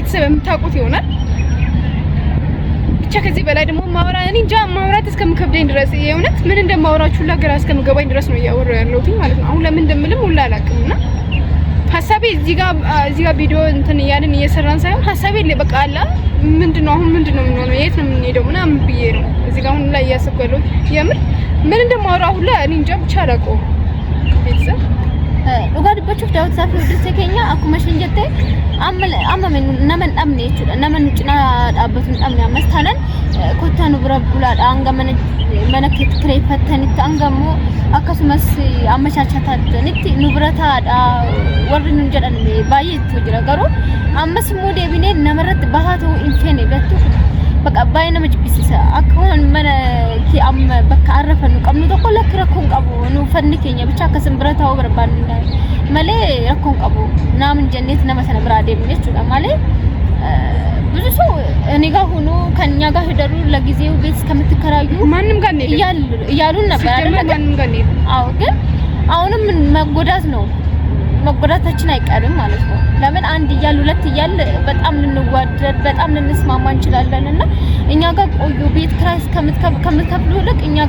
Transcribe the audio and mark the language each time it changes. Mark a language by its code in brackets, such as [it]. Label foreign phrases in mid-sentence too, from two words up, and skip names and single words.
[am] ቤተሰብ የምታውቁት ይሆናል። ብቻ ከዚህ በላይ ደግሞ ማውራት እስከምከብደኝ ድረስ የእውነት ምን እንደማወራችሁ ለግራ እስከምገባኝ ድረስ ነው እያወራሁ ያለሁት ማለት ነው። አሁን ለምን እንደምልም ሁላ አላውቅምና ሐሳቤ እዚህ ጋር ቪዲዮ እንትን እያልን እየሰራን ሳይሆን ሐሳቤ በቃ አላ ምንድነው የምንሆነው የት ነው የምንሄደው ምናምን ብዬ ነው እዚህ ጋር አሁን ላይ እያሰብኩ ያለሁት። የምር ምን እንደማወራው ሁላ እኔ እንጃ ብቻ አላውቀውም። ቤተሰብ [om] dhugaa dubbachuuf daawwataaf hordoftoota keenya akkuma isin jette amma nama hin dhabne jechuudha. Nama nu cinaa dhaabbatu hin dhabne ammas taanaan kottaa nu bira bulaadha hanga mana kireeffatanitti hanga immoo akkasumas ammashaachatanitti nu bira taa'aadha warri nun jedhan baay'eetu jira. Garuu ammas immoo deebinee namarratti bahaa ta'uu hin feene beektu bakka baay'ee nama jibbisiisa. Akka mana amma bakka arrafanu qabnu tokko lakki rakkoon qabu nu fanni keenya bicha akkasum bira taa'uu barbaanna malee rakkoon qabu naamin jenneet nama sana biraa deemne jechuudha malee [am] ብዙ ሰው እኔ ጋር ሆኖ ከኛ ጋር ሄደሩ ለጊዜው ቤት እስከምትከራዩ ማንንም ጋር ነው እያሉን ነበር አይደል? ማንንም ጋር ነው። አዎ ግን አሁንም መጎዳት ነው መጎዳታችን አይቀርም ማለት ነው። ለምን አንድ እያል ሁለት እያል በጣም ልንዋደድ በጣም ልንስማማ እንችላለንና እኛ ጋር ቆዩ ቤት ክራይ ከምትከፍሉ ልክ እኛ ጋር